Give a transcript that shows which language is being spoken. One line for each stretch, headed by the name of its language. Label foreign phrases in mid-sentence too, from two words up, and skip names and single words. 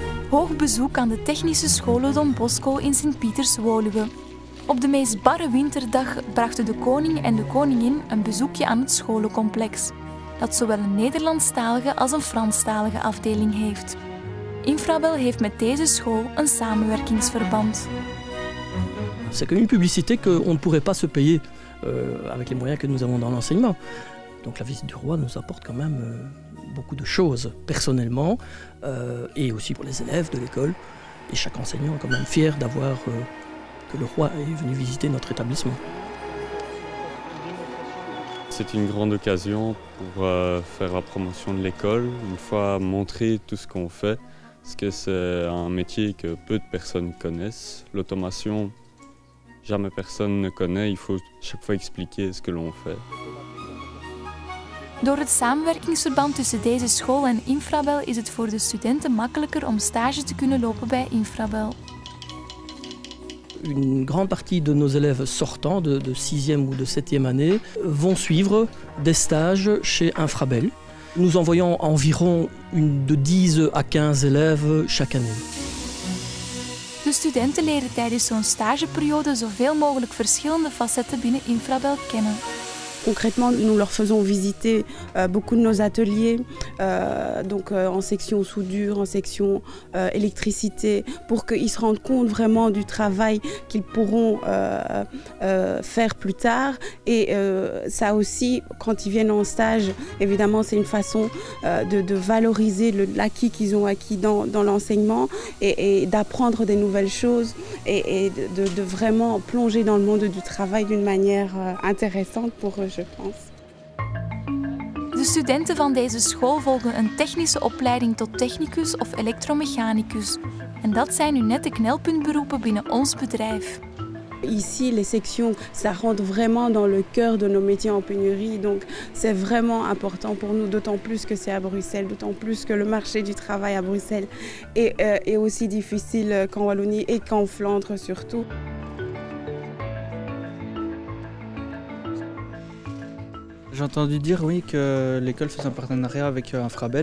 Dutch: Hoog bezoek aan de technische scholen Don Bosco in Sint-Pieters-Woluwe. Op de meest barre winterdag brachten de koning en de koningin een bezoekje aan het scholencomplex, dat zowel een Nederlandstalige als een Franstalige afdeling heeft. Infrabel heeft met deze school een samenwerkingsverband.
French: C'est comme une publicité qu'on ne pourrait pas se payer avec les moyens que nous avons dans l'enseignement. Donc la visite du roi nous apporte quand même beaucoup de choses personnellement et aussi pour les élèves de l'école. Et chaque enseignant est quand même fier d'avoir que le roi est venu visiter notre établissement. C'est une grande occasion pour faire la promotion de l'école, une fois montrer tout ce qu'on fait, parce que c'est un métier que peu de personnes connaissent. L'automation, jamais personne ne connaît, il faut chaque fois expliquer ce que l'on fait.
Dutch: Door het samenwerkingsverband tussen deze school en Infrabel is het voor de studenten makkelijker om stage te kunnen lopen bij Infrabel.
French: Une grande partie de nos élèves sortants de 6e ou de 7e année vont suivre des stages chez Infrabel. Nous envoyons environ de 10 à 15 élèves chaque année.
Dutch: De studenten leren tijdens zo'n stageperiode zoveel mogelijk verschillende facetten binnen Infrabel kennen.
French: Concrètement, nous leur faisons visiter beaucoup de nos ateliers, donc en section soudure, en section électricité, pour qu'ils se rendent compte vraiment du travail qu'ils pourront faire plus tard. Et ça aussi, quand ils viennent en stage, évidemment, c'est une façon de valoriser l'acquis qu'ils ont acquis dans l'enseignement et d'apprendre des nouvelles choses et de vraiment plonger dans le monde du travail d'une manière intéressante pour eux.
Dutch: De studenten van deze school volgen een technische opleiding tot technicus of elektromechanicus. En dat zijn nu net de knelpuntberoepen binnen ons bedrijf.
French: Ici, les sections, ça rentre vraiment dans le cœur de nos métiers en pénurie, donc c'est vraiment important pour nous, d'autant plus que c'est à Bruxelles, d'autant plus que le marché du travail à Bruxelles est aussi difficile qu'en Wallonie et qu'en Flandre surtout. J'ai entendu dire, oui, que l'école faisait un partenariat avec Infrabel.